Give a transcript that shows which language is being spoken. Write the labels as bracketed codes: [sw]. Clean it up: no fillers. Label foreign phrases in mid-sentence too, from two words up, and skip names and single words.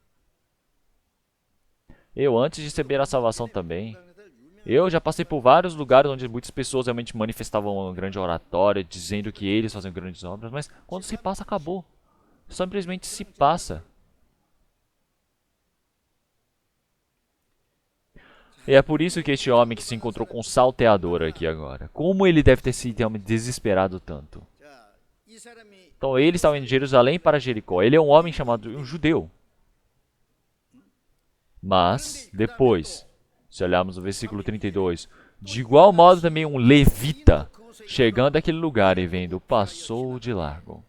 [pt] Eu, antes de receber a salvação também, eu já passei por vários lugares onde muitas pessoas realmente manifestavam uma grande oratória, dizendo que eles faziam grandes obras, mas quando se passa, acabou. Simplesmente se passa. E é por isso que este homem que se encontrou com o salteador aqui agora, como ele deve ter sido realmente desesperado tanto. [ko] 자, 이 사람이 [pt] Então ele estava indo de Jerusalém para Jericó. Ele é um homem chamado um judeu. Mas, depois, se olharmos o versículo 32, de igual modo também um levita, chegando àquele lugar e vendo, passou de largo.